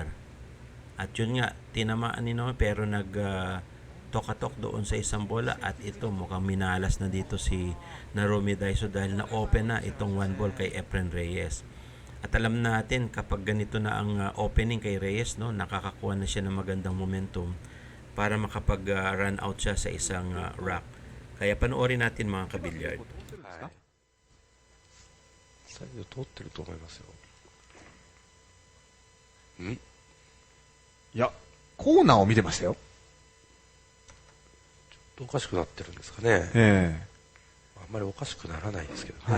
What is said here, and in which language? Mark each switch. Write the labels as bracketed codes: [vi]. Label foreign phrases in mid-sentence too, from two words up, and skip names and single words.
[tl] At yun nga, tinamaan ni Naomi pero tokatok doon sa isang bola at ito mukhang minalas na dito si Narumi Daiso dahil na-open na itong 1 ball kay Efren Reyes. At alam natin kapag ganito na ang opening kay Reyes, no, nakakakuha na siya ng magandang momentum para makapag-run out siya sa isang rack. Kaya panoorin natin mga kabilyard. [ja] サイド通ってると思いますよ。いや、コーナーを見てましたよ。おかしくなってるんですかね。あんまりおかしくならないですけどね。